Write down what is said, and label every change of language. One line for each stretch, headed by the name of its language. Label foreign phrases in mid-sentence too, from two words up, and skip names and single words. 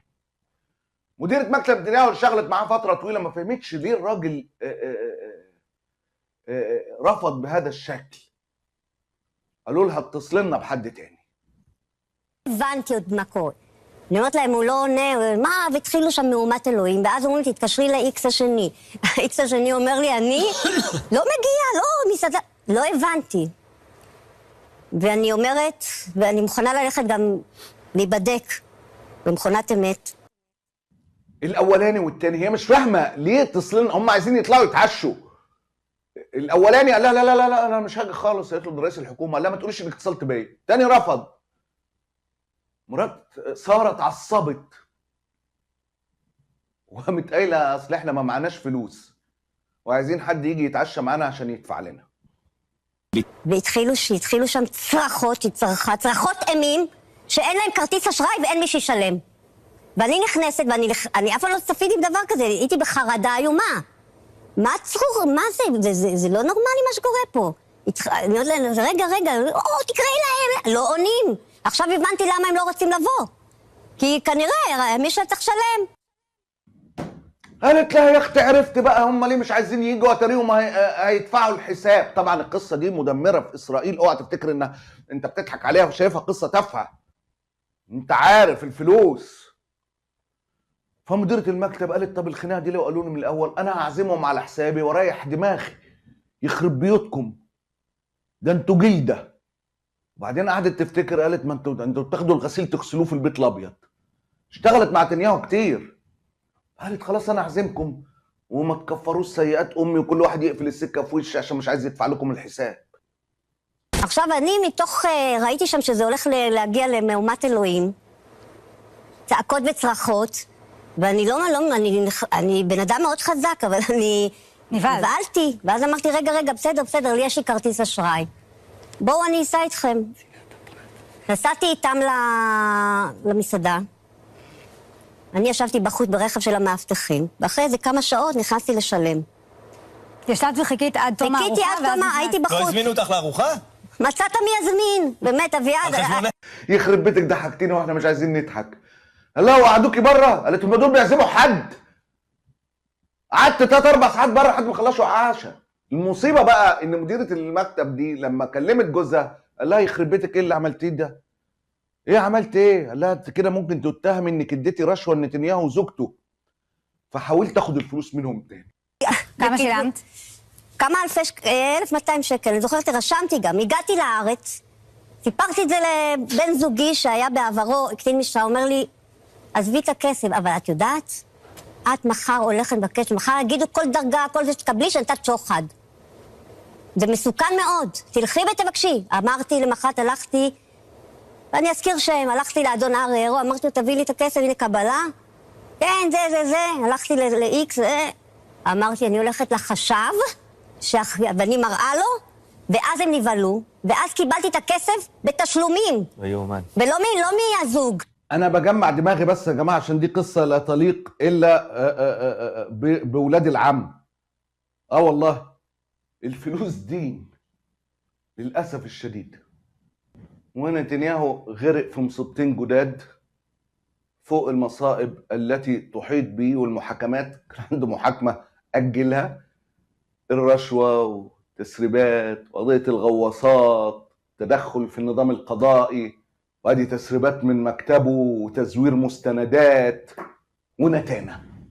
Arabic: مديره مكتب نتنياهو اللي اشتغلت معاه فتره طويله ما فهمتش ليه الراجل رفض بهذا الشكل. قالوا لها اتصل لنا بحد تاني.
Hebrew: הבנתי עוד מה קורה. אני אומרת להם, הוא לא עונה, מה? והתחילו שם מהומת אלוהים, ואז אומרים לי, תתקשרי ל-X השני. ה-X השני אומר לי, אני לא מגיע, לא, מסעדה. לא הבנתי. ואני אומרת, ואני מוכנה ללכת גם להיבדק במכונת אמת.
Arabic: الاولاني والتاني هي مش فاهمه ليه اتصلنا، هم عايزين يطلعوا يتعشوا. الاولاني قال لها لا انا مش هاجي خالص. قالت له ده رئيس الحكومه. قال لها ما تقوليش انك اتصلت بيا. تاني رفض. مرات ساره اتعصبت وقامت قايله اصل احنا ما معناش فلوس وعايزين حد يجي يتعشى معانا عشان يدفع لنا.
Hebrew: והתחילו שם צרחות, צרחות אימים, שאין להם כרטיס אשראי ואין מי שישלם. ואני נכנסת, ואני אף פעם לא צפיתי בדבר כזה, הייתי בחרדה איומה. מה הצרור? מה זה? זה לא נורמלי מה שקורה פה. אני אומרת להם, רגע, תקראי להם. לא עונים. עכשיו הבנתי למה הם לא רוצים לבוא. כי כנראה מישהו צריך לשלם.
Arabic: قالت لها يا اختي عرفت بقى هم ليه مش عايزين يجوا، اتاريهم هيدفعوا الحساب. طبعا القصه دي مدمره في اسرائيل. اوعى تفتكر ان انت بتضحك عليها وشايفها قصه تافهه. انت عارف الفلوس. فمديره المكتب قالت طب الخناقه دي لو قالوا لي من الاول انا هعزمهم على حسابي واريح دماغي. يخرب بيوتكم ده انتوا جلده. وبعدين قعدت تفتكر قالت ما انتوا بتاخدوا الغسيل تغسلوه في البيت الابيض. اشتغلت مع نتنياهو كتير. قالت خلاص انا اعزمكم وما تكفروش سيئات امي وكل واحد يقفل السكه في وشي عشان مش عايز يدفع لكم الحساب.
Hebrew: עכשיו אני ראיתי שם שזה הולך להגיע למהומת אלוהים, צעקות וצרחות, ואני אני בן אדם מאוד חזק, אבל אני נבהלתי, ואז אמרתי רגע, בסדר, לי יש לי כרטיס אשראי. בואו אני אסע איתכם. נסעתי איתם למסעדה. אני ישבתי בחוץ ברכב של המאבטחים, ואחרי איזה כמה שעות נכנסתי לשלם. ישבת וחיכית עד תום הארוחה? חיכיתי עד תום, הייתי בחוץ. לא הזמינו אותך לארוחה? מצאת מי יזמין, באמת, אביעד.
Arabic: يخرب بيتك ضحكتينا واحنا مش عايزين نضحك. قال لها وقعدوكي بره؟ قالت هم دول بيعزموا حد. قعدت 3-4 ساعات بره لحد ما خلصوا عشاء. المصيبه بقى ان مديره المكتب دي لما كلمت جوزها قال لها يخرب بيتك ايه اللي عملتيه ده؟ ايه عملت ايه؟ قال لها انت كده ممكن تتهم انك اديتي رشوه لنتنياهو وزوجته. فحاولت اخد الفلوس منهم تاني.
Hebrew: כמה שילמת? כמה אלפי 1,200 שקל, אני זוכרת, רשמתי גם, הגעתי לארץ, סיפרתי את זה לבן זוגי שהיה בעברו, קצין משטרה, אומר לי, עזבי את הכסף, אבל את יודעת, את מחר הולכת לבקש, מחר יגידו כל דרגה, כל זה שתקבלי שנתת שוחד. זה מסוכן מאוד, תלכי ותבקשי. אמרתי, למחרת הלכתי, ואני אזכיר שם, הלכתי לאדון אריירו, אמרתי לו, תביא לי את הכסף, הנה קבלה. כן, זה, הלכתי ל-X, אמרתי, אני הולכת לחשב, ואני מראה לו, ואז הם נבהלו, ואז קיבלתי את הכסף בתשלומים. ויומן. ולא מהזוג.
Arabic: انا بجمع دماغي بس يا جماعه عشان دي قصه لا تليق الا باولاد العم. والله الفلوس دين للاسف الشديد. ونتنياهو غرق في مصيبتين جداد فوق المصائب التي تحيط به، والمحاكمات كان عنده محاكمه اجلها، الرشوه وتسريبات وقضيه الغواصات، تدخل في النظام القضائي، وادي تسريبات من مكتبه وتزوير مستندات ونتانه.